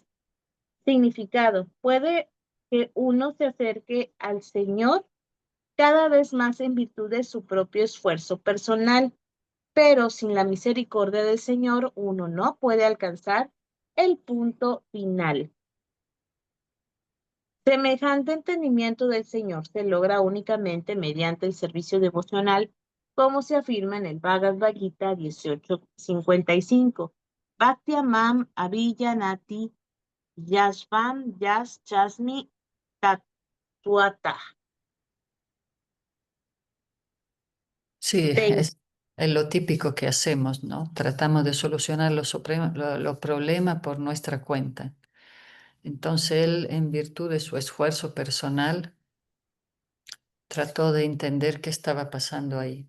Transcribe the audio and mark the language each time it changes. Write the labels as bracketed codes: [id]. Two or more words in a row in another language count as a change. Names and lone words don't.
[es] Significado: puede que uno se acerque al Señor cada vez más en virtud de su propio esfuerzo personal, pero sin la misericordia del Señor uno no puede alcanzar el punto final. Semejante entendimiento del Señor se logra únicamente mediante el servicio devocional, como se afirma en el Bhagavad Gita 18:55. [sa] Bhaktyamam avijanati yashvam yash chasmi tatuata. [es] Sí, Te- Es lo típico que hacemos, ¿no? Tratamos de solucionar los problemas por nuestra cuenta. Entonces él, en virtud de su esfuerzo personal, trató de entender qué estaba pasando ahí.